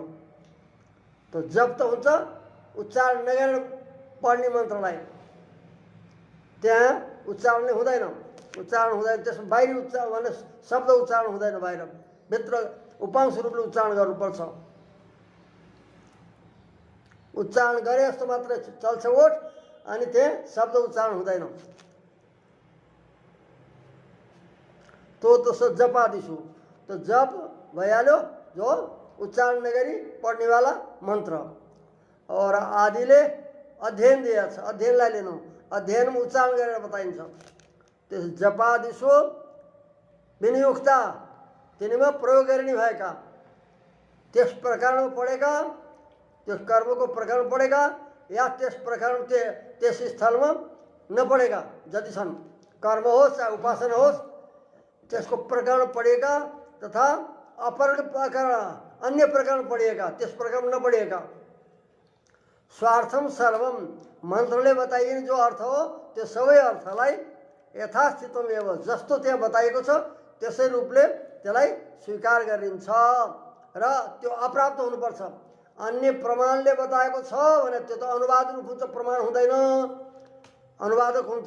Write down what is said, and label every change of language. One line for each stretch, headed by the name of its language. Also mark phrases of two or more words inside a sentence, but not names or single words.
Nepali: त जप त हुन्छ उच्चारण नगरेर पढ्ने मन्त्रलाई, त्यहाँ उच्चारण नै हुँदैन। उच्चारण हुँदैन, त्यसमा बाहिरी उच्चारण भने शब्द उच्चारण हुँदैन, बाहिर भित्र उपांश रूपले उच्चारण गर्नुपर्छ। उच्चारण गरे जस्तो मात्र चल्छ ओठ, अनि त्यहाँ शब्द उच्चारण हुँदैन। तो
Sanskrit: जप आदिशु,
Nepali: तो जप भइहाल्यो जो उच्चारण नगरी पढ्नेवाला मन्त्र। और आदिले अध्ययन दिएको छ, अध्ययनलाई लिनु, अध्ययनमा उच्चारण गरेर बताइन्छ। त्यस
Sanskrit: जपादिशु विनियुक्ता,
Nepali: तिनीमा प्रयोग गरिने भएका, त्यस प्रकरणमा पढेका, त्यस कर्मको प्रकरण पढेका या त्यस प्रकरण त्यस स्थलमा नपढेका जति छन्, कर्म होस् चाहे उपासना होस्, त्यसको प्रकरण पढिएका तथा अपर प्रकरण अन्य प्रकरण पढिएका, त्यस प्रकरण नपढिएका।
Sanskrit: स्वार्थम सर्वम,
Nepali: मन्त्रले बताइने जो अर्थ हो त्यो सबै अर्थलाई
Sanskrit: यथास्थितम एव,
Nepali: जस्तो त्यहाँ बताइएको छ त्यसै रूपले त्यसलाई स्वीकार गरिन्छ र त्यो अप्राप्त हुनुपर्छ। अन्य प्रमाणले बताएको छ भने त्यो त अनुवाद रूप हुन्छ, प्रमाण हुँदैन, अनुवादक हुन्छ।